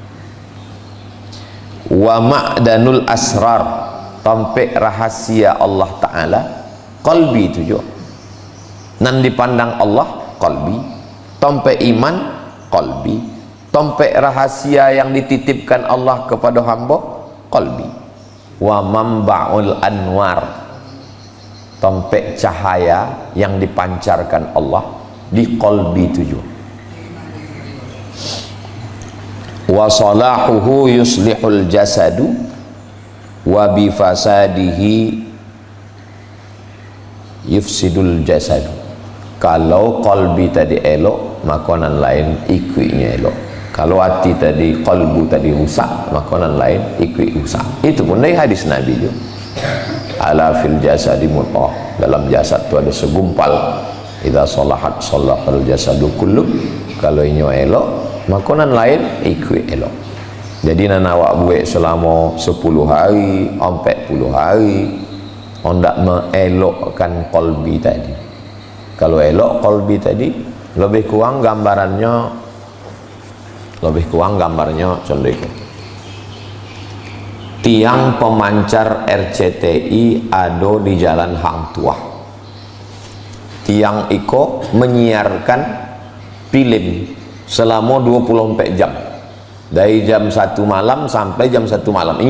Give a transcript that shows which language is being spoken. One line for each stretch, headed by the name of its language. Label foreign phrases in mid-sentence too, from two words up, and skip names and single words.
Arabic: ومعدن الأسرار,
Malay: tompek rahasia Allah Ta'ala, qalbi tu juga. Nan dipandang Allah, qalbi. Tompek iman, qalbi. Tompek rahasia yang dititipkan Allah kepada hamba, qalbi.
Arabic: ومنبع الأنوار,
Malay: tompek cahaya yang dipancarkan Allah di qalbi tujuh.
Arabic: وصلاحه يصلح الجسد وبفساده يفسد الجسد.
Malay: Kalau qalbi tadi elok, makanan lain ikutnya elok. Kalau hati tadi, qalbu tadi rusak, makanan lain ikut rusak. Itu pun dari hadis Nabi juga.
Arabic: ألا في الجسد مضغة,
Malay: dalam jasad tu ada segumpal.
Arabic: إذا صلحت صلح الجسد كله.
Malay: Kalau inyo elok, makanan lain ikut elok. Jadi nak awak buat selama 10 hari, 40 hari, hendak mengelokkan qalbi tadi. Kalau elok qalbi tadi, lebih kurang gambarnya contohnya tiang pemancar RCTI ada di jalan Hang Tuah. Tiang iko menyiarkan film selama 24 jam, dari jam 1 malam sampai jam 1 malam.